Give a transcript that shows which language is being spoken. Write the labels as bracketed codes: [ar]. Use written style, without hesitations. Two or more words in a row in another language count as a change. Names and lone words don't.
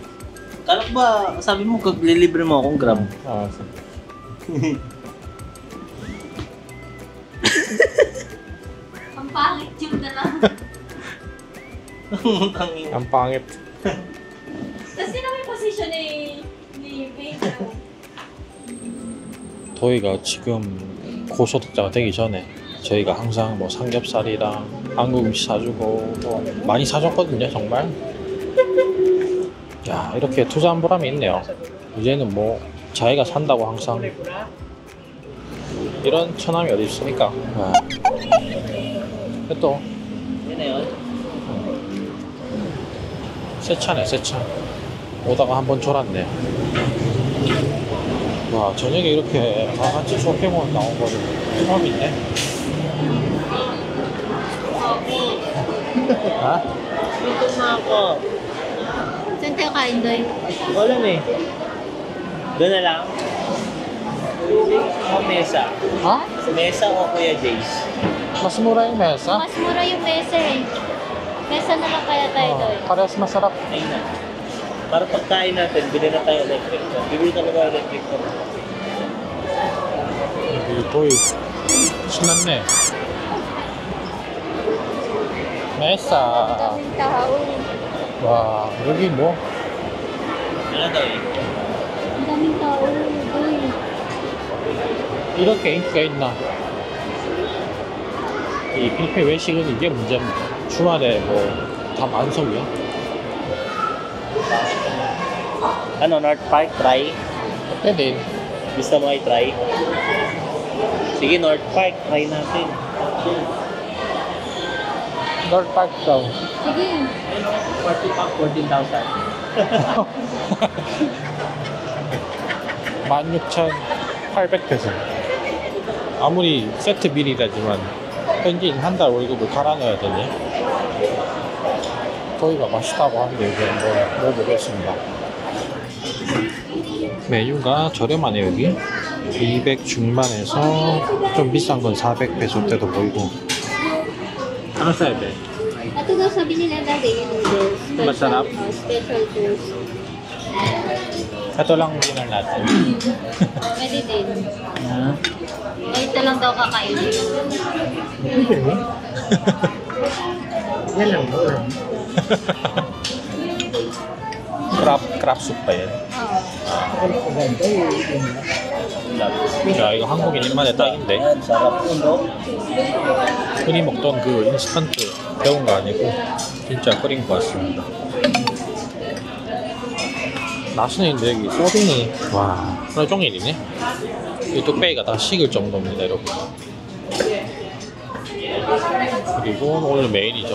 [tl] Kalak ba, sabi mo kaglilibre mo akong grab. Oo, sige. Ang pangit yung dalawa. Tangin. Ang pangit. Kasi na may posisyon ni Pedro. [ko] 저희가 지금 고소득자가 되기 전에 저희가 항상 뭐 삼겹살이랑 한국 음식 사주고 뭐 많이 사줬거든요, 정말. 야, 이렇게 투자한 보람이 있네요. 이제는 뭐 자기가 산다고 항상 이런 처남이 어디 있습니까? 아. 또 [tl] Yan na yun. [ko] 새 차네, 새 차. 오다가 한번 졸았네. 와, 저녁에 이렇게 같이 쇼핑몰 나온 거는 처음인데? 아? [tl] Gutom na ako. Saan tayo kain, Doy? Wala na eh. Doon na lang. O mesa. [ko] 아? [tl] Mesa o Kuya Jace. Mas mura yung mesa. Mas mura yung mesa eh. Mesa na lang kaya tayo, Doy. Parehas masarap. Ayun na. Para pagkain natin, bili na tayo [en] electric fan. [tl] Bibili talaga [en] electric fan. [ko] 거의 신났네. 메사. [tl] Daming tao. [ko] 와, 여기 뭐? [tl] Ano daw eh? Ang daming tao, Doy. [ko] 이렇게 인기가 있나? 이 뷔페 외식은 이게 문제입니다. 주말에 뭐 다 만석이야? [tl] Ano, North Park, try? Pwede. Gusto mo i-try? Sige, North Park, try natin. 널 park daw. Sige. 40 pack, 14,000. [ko] 16,800페소. 아무리 세트 비리라지만 현지인 한 달 월급을 갈아넣어야 되네. 저희가 맛있다고 하는데 여기 한번 먹어보겠습니다. 메뉴가 저렴하네 여기. 200 중반에서 좀 비싼 건 400페소 때도 보이고. [tl] Ano sabi? Ito daw sabi nila na [en] day noodles. [tl] Masarap? [en] Special toast. [tl] Ito lang dinan natin. Pwede din. Ito lang daw kakainin. Pwede rin. Yan lang ba? [en] crab soup [tl] pa yan. Oo. [ko] 야 이거 한국인 입맛에 딱인데. [tl] Sarap yun, no? [ko] 흔히 먹던 그 인스턴트 데운 거 아니고 진짜 끓인 것 같습니다. 맛있는데 여기 소딩이 와 하루 종일이네. 이 뚝배기가 다 식을 정도입니다 여러분. 그리고 오늘 메인이죠.